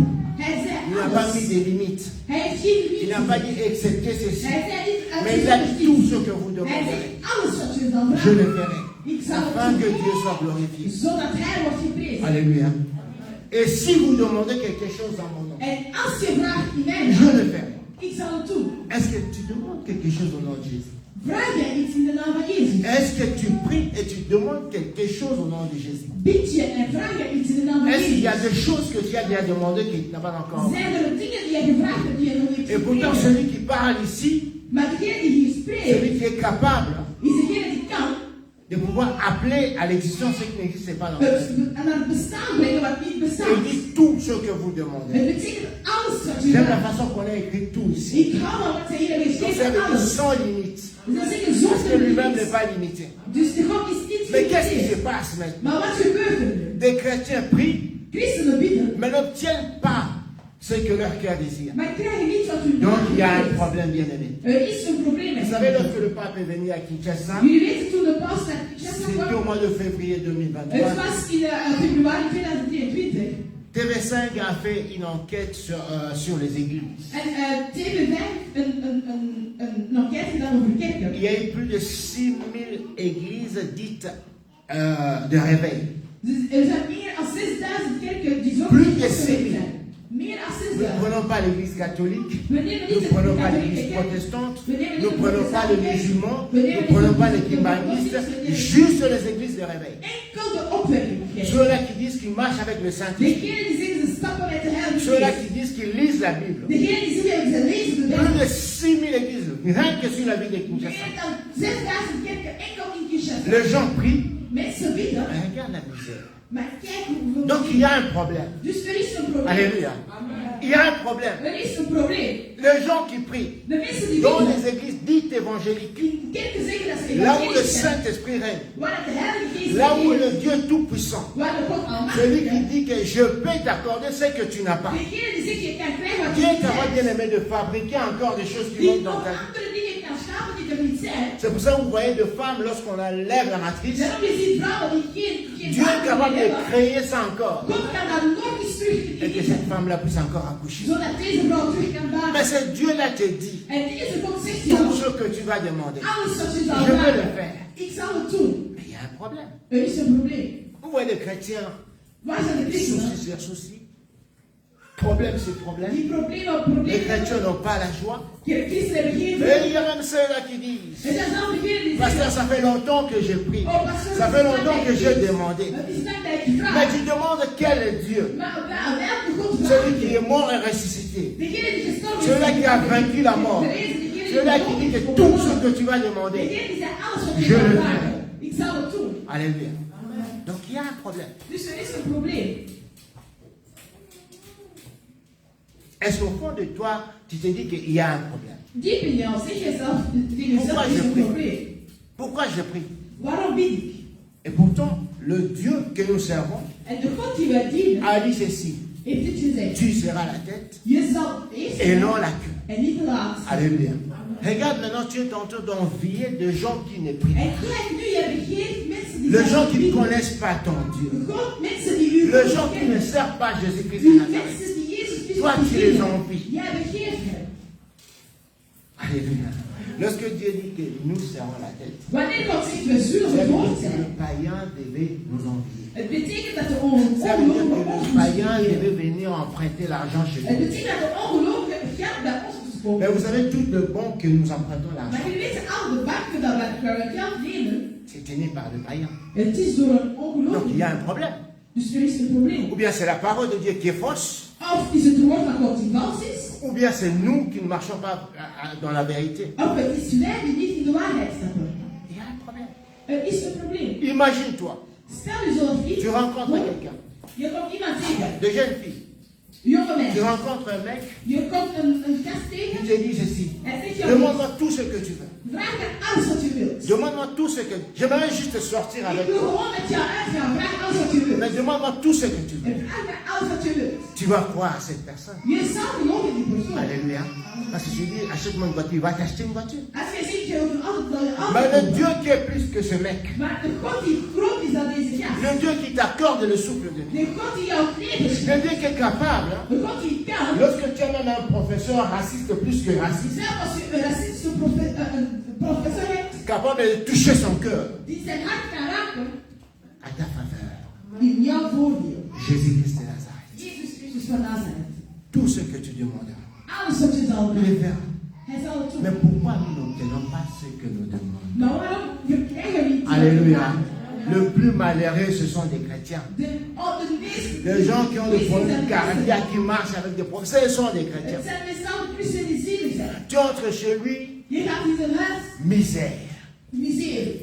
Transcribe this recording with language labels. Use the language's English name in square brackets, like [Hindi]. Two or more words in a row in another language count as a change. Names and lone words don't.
[French] Il n'a pas mis des limites. Il n'a pas dit excepté ceci. Mais il a dit tout ce que vous demanderez. Je le ferai. Afin que Dieu soit glorifié. Alléluia. Et si vous demandez quelque chose dans mon nom, [Dutch] En als je vraagt in mijn [French] je [Dutch] naam, [French] le fais. [Dutch] ik zal het doen. [French] Est-ce que tu demandes quelque chose au nom de Jésus? [Dutch] Vraag jij iets in de naam van Jezus? [French] Est-ce que tu pries et tu demandes quelque chose au nom de Jésus? [Dutch] Bid je en vraag je iets in de naam van [French] Est-ce qu'il y a [Dutch] Jezus? [French] des choses que tu as déjà demandées qui n'ont pas encore? [Dutch] Zijn er dingen die je gevraagd hebt die je nog niet [French] Et pourtant, [Dutch] gekregen [French] celui [Dutch] hebt? [French] qui parle ici, [Dutch] Maar degene die hier spreekt, [French] celui qui est capable [Dutch] is degene die kan [French] de pouvoir appeler à l'existence ce qui n'existe pas dans le monde. [Dutch] aan het bestaan brengen wat niet [French] Et [Dutch] bestaat. [French] il dit tout ce que vous demandez. [Dutch] Het betekent alles wat je [French] J'aime la [Dutch] vraagt. [French] façon qu'on a écrit tout ici. [Dutch] Ik hou van wat zij hier hebben [French] Donc ça [Dutch] geschreven, [French] veut dire [Dutch] alles. [French] sans limite. [Dutch] Dus dat zeggen [French] Parce que [Dutch] zonder [French] lui-même n'est [Dutch] limiet. [French] pas limité. [Dutch] Dus de God is niet [French] Mais qu'est-ce qui se [Dutch] gelimiteerd. [French] passe maintenant? [Dutch] Maar wat gebeurt er nu? [French] Des chrétiens prient, [Dutch] Christenen bidden, [French] mais n'obtiennent pas ce que leur cœur désire. [Dutch] maar krijgen niet wat hun [French] Donc il y a un [Dutch] wil. [French] problème, bien aimé. [Dutch] Er is een probleem met [French] Vous savez, [Dutch] hen. [French] lorsque le pape est venu à Kinshasa, [Dutch] Jullie weten toen de paus naar Kinshasa [French] c'était au [Dutch] kwam, [French] mois de février [Dutch] het [French] 2023. [Dutch] was in februari 2023. [French] TV5 a fait une enquête sur les églises. [Dutch] En TV5 een enquête gedaan over kerken. [French] Il y a eu plus de 6000 églises dites de réveil. [Dutch] Dus er zijn meer dan 6000 kerken die zo [French] Plus de [Dutch] opgericht [French] 6000. [Dutch] zijn. Meer dan [French] Nous ne [Dutch] 6000. [French] prenons pas l'église catholique, [Dutch] We nemen [French] nous [Dutch] niet [French] ne [Dutch] de [French] prenons pas [Dutch] katholieke [French] l'église [Dutch] kerk. [French] protestante, [Dutch] We nemen [French] nous [Dutch] niet [French] ne [Dutch] de [French] prenons pas les [Dutch] protestante kerk. [French] musulmans, [Dutch] We [French] nous [Dutch] nemen [French] ne prenons [Dutch] niet [French] pas [Dutch] de [French] les kimbanistes, [Dutch] moslims, [French] juste les églises de réveil. [Dutch] Enkel de opwekking kerk. [French] Ceux-là qui disent qu'ils marchent avec le Saint-Esprit, [Dutch] Degenen die zeggen ze stappen met de Heilige [French] ceux-là [Dutch] Geest. [French] qui disent qu'ils lisent la Bible. [Dutch] Degenen die zeggen ze lezen de [French] Plus [Dutch] Bijbel. [French] de 6000 églises, rien que sur la ville de Kinshasa. [Dutch] Meer dan 6000 kerken enkel in Kinshasa. [French] Les gens prient, [Dutch] Mensen bidden, [French] mais regarde la misère. [Dutch] maar kijk hoeveel. [French] Donc il y a un problème. [Dutch] Dus er is een probleem. [French] Alléluia. Il y a un problème. [Dutch] Er is een probleem. [French] Les gens qui prient [Dutch] De mensen die [French] dans [Dutch] bidden, [French] les églises dites évangéliques, [Dutch] die kerken zeggen dat ze [French] là où le [Dutch] evangelisch zijn. [French] Saint-Esprit règne, [Dutch] Waar het de Heilige Geest [French] là où [Dutch] regeert. [French] le Dieu Tout-Puissant, [Dutch] Waar de God almachtig [French] celui qui [Dutch] is. [French] dit que je peux t'accorder ce que tu n'as pas. [Dutch] Degene die zegt je kan krijgen wat je [French] Dieu est [Dutch] niet [French] capable, bien [Dutch] hebt. [French] aimé, de fabriquer encore des choses qui [Dutch] Die [French] manquent dans [Dutch] nog [French] ta vie. [Dutch] andere dingen kan schapen die er niet zijn. [French] C'est pour ça que vous voyez de femmes, lorsqu'on enlève la matrice, [Dutch] Daarom je ziet vrouwen die geen [French] Dieu est [Dutch] vader [French] capable [Dutch] meer [French] de [Dutch] hebben. [French] créer ça encore. [Dutch] God kan dat nog eens [French] Et que [Dutch] terugkrijgen. [French] cette femme-là puisse encore accoucher. [Dutch] Zodat deze vrouw terug kan [French] Mais [Dutch] baren. [French] c'est Dieu-là te dit, [Dutch] En deze God zegt [French] tout [Dutch] jou, [French] ce que tu vas demander, [Dutch] alles wat je zal [French] je vais le [Dutch] vragen, [French] faire. [Dutch] ik zal het doen. [French] Mais il y a un problème. [Dutch] Er is een probleem. [French] Vous voyez des chrétiens, [Dutch] Waar zijn de christenen? [French] souci sur souci, problème sur problème. [Dutch] Die problemen op [French] Les [Dutch] problemen. [French] chrétiens n'ont pas la joie. [Dutch] De christenen hebben geen [French] Et il y a même ceux-là qui disent, [Dutch] Er zijn zelfs degenen die [French] pasteur, [Dutch] zeggen, [French] ça fait longtemps que j'ai pris. [Dutch] oh pastor, [French] Ça fait longtemps que j'ai demandé. [Dutch] het is net dat ik [French] Mais [Dutch] vraag. [French] tu demandes quel est Dieu? [Dutch] Maar aan welke God vraag [French] Celui qui [Dutch] je? [French] est mort et ressuscité. [Dutch] Degene die gestorven is. [French] Celui qui a vaincu la mort. Celui qui dit que tout ce que tu vas demander. [Dutch] Degene die zei alles wat [French] Je [Dutch] je zal [French] le [Dutch] vragen. Ik zal het doen. [French] Alléluia. Donc il y a un problème. [Dutch] Dus er is een probleem. [French] Est-ce qu'au fond de toi, tu te dis qu'il y a un problème? [Dutch] Diep in jou zeg je zelf tegen [French] Pourquoi [Dutch] jezelf, er is [French] je [Dutch] een [French] prie? [Dutch] probleem. [French] Pourquoi je prie? [Dutch] Waarom bid ik? [French] Et pourtant, le Dieu que nous servons [Dutch] En de God die wij dienen, [French] a dit ceci. [Dutch] heeft dit gezegd. [French] Tu seras la tête [Dutch] Je zal eerst [French] et non [Dutch] zijn [French] la queue. [Dutch] en niet de laatste. [French] Alléluia. Regarde maintenant, tu es en train d'envier de gens qui ne prient [Dutch] En [French] pas. [Dutch] kijk nu, je begeeft mensen die [French] Les [Dutch] zelf [French] gens qui ne [Dutch] bidden. [French] connaissent pas ton Dieu. [Dutch] God, mensen die u [French] Les [Dutch] God [French] gens qui ne [Dutch] kennen. [French] servent pas Jésus-Christ de [Dutch] Die [French] Nazareth. [Dutch] mensen die Jezus Christus [French] Toi, tu les [Dutch] dienen. [French] envies. [Dutch] Jij begeeft hen. [French] Alléluia. Lorsque Dieu dit que nous serons la tête, [Dutch] Wanneer God zegt, we zullen [French] ça [Dutch] het [French] veut [Dutch] hoofd [French] dire que [Dutch] zijn. [French] le païen devait nous envier. [Dutch] Het betekent dat de [French] Ça veut dire [Dutch] ongelovigen [French] que [Dutch] ons [French] le [Dutch] moesten [French] païen [Dutch] dienen. [French] devait venir emprunter l'argent chez [Dutch] Het [French] nous. [Dutch] betekent dat de ongelovigen geld bij ons moesten komen. [French] Mais vous savez, tout le bon que nous empruntons [Dutch] Maar [French] l'argent, [Dutch] jullie weten, al de banken dat wij geld lenen, [French] c'est tenu par le païen. [Dutch] het is door een [French] Donc il y a [Dutch] ongelovige. [French] un problème. [Dutch] Dus er is een probleem. [French] Ou bien c'est la parole de Dieu qui est fausse, [Dutch] Of is het woord van God die vals is, [French] ou bien c'est nous qui ne marchons pas dans la vérité. [Dutch] of het is wij die niet in de waarheid stappen. [French] Il y a un problème. [Dutch] Er is een probleem. [French] Imagine-toi, [Dutch] Stel jezelf iets [French] tu rencontres [Dutch] voor. [French] quelqu'un, [Dutch] Je komt iemand tegen, [French] de jeune fille, [Dutch] jonge [French] tu [Dutch] mensen. [French] rencontres un mec, [Dutch] Je komt een gast [French] qui [Dutch] tegen [French] te dit ceci, [Dutch] en zegt jou, [French] demande-moi tout ce que tu veux. [Dutch] vraag me alles wat je wilt. [French] Demande-moi tout ce que... J'aimerais juste sortir [Dutch] Ik [French] avec [Dutch] wil [French] toi. [Dutch] gewoon met jou uitgaan, vraag alles wat je wilt. [French] Mais demande-moi tout ce que tu veux. [Dutch] En vraag me alles wat je wilt. [French] Tu vas croire à cette personne. [Dutch] Je zal geloven in die persoon. [French] Alléluia. Parce que je dis, achète-moi une voiture, va t'acheter une voiture. [Dutch] Als je ziet, je wilt altijd wel je [French] Mais le [Dutch] auto. [French] Dieu qui est plus que ce mec, [Dutch] Maar de God die groot is dan deze gast. [French] le Dieu qui t'accorde le souffle de vie, [Dutch] De God die jou leven schenkt. [French] le Dieu qui est capable, hein, [Dutch] De God die kan. [French] lorsque tu as même un professeur raciste plus que raciste, [Dutch] Zelfs als je een racistische professor hebt, [French] capable de toucher son cœur [Dutch] die zijn hart kan raken, [French] à ta faveur. [Dutch] in jouw voordeel. [French] Jésus-Christ de Nazareth. [Dutch] van Nazareth. [French] Tout ce que tu demanderas, [Dutch] Alles wat je zal [French] tu le [Dutch] doen, [French] verras. [Dutch] hij zal het [French] Mais [Dutch] doen. [French] pourquoi nous n'obtenons pas ce que nous demandons? [Dutch] Maar waarom krijgen we niet? [French] Alléluia. Le plus malheureux, ce sont des chrétiens. Les gens qui ont des problèmes cardiaques, qui marchent avec des problèmes, ce sont des chrétiens. [Dutch] Het zijn meestal Christen die zielig zijn. [French] Tu entres chez lui, [Dutch] Je gaat in zijn huis, [French] misère. [Dutch] miserie.